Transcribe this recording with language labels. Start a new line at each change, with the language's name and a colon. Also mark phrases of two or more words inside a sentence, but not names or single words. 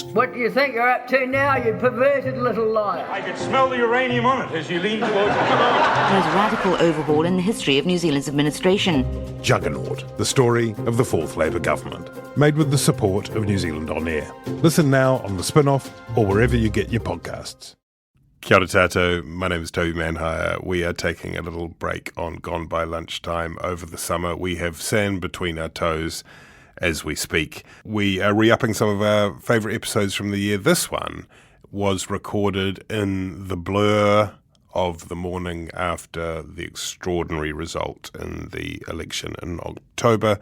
English: What do you think you're up to now, you perverted little liar? I could smell the uranium on it as you lean towards it. Most radical overhaul in the history of New Zealand's administration. Juggernaut, the story of the Fourth Labour Government, made with the support of New Zealand On Air. Listen now on the Spin-off or wherever you get your podcasts.
Māori: Kia ora tātou,
English: my name is Toby Manhire. We are taking a little break on Gone By Lunchtime over the summer. We have sand between our toes as we speak. We are re-upping some of our favourite episodes from the year. This one was recorded in the blur of the morning after the extraordinary result in the election in October.